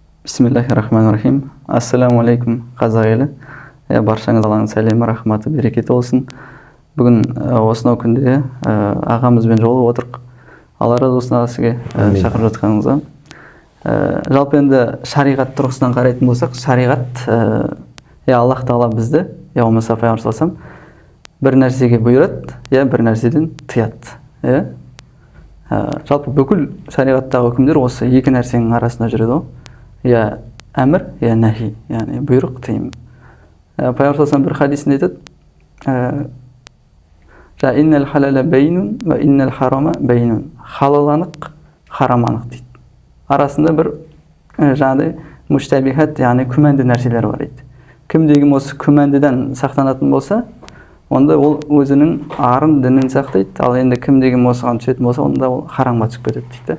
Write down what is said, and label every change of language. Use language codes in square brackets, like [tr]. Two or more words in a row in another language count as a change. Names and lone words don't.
[ar] بسم الله الرحمن الرحيم. السلام عليكم, [kk] қазақ елі. Баршаңыз Алланың сәлемі, рахматы, берекеті болсын. Бүгін осынау күнде ағамызбен жолығып отырық. Алла разы болсын аға сізге шақырып жатқаныңызға. Жалпы енді шариғат тұрғысынан қарайтын болсақ, шариғат Аллах Тағала бізді, болмаса пайғамбар [ar] صلى الله عليه وسلم [kk] бір нәрсеге бұйырады, бір нәрседен тыяды. Жалпы бүкіл шариғаттағы үкімдер осы екі нәрсенің арасында жүреді ғой. Әмір, нәхи, яғни бұйрық, тыйым. Пайғамбар [ar] صلى الله عليه وسلم [kk] бір хадисінде айтады: [ar] "إن الحلال بين وإن الحرام بين." [kk] Халал анық, харам анық дейді. Арасында бір жаңағыдай муштабихат, яғни күмәнді нәрселер бар дейді. Кімде-кім осы күмәндіден сақтанатын болса, онда ол өзінің арын, дінін сақтайды. Ал енді кімде-кім осыған түсетін болса, онда ол харамға түсіп кетеді дейді.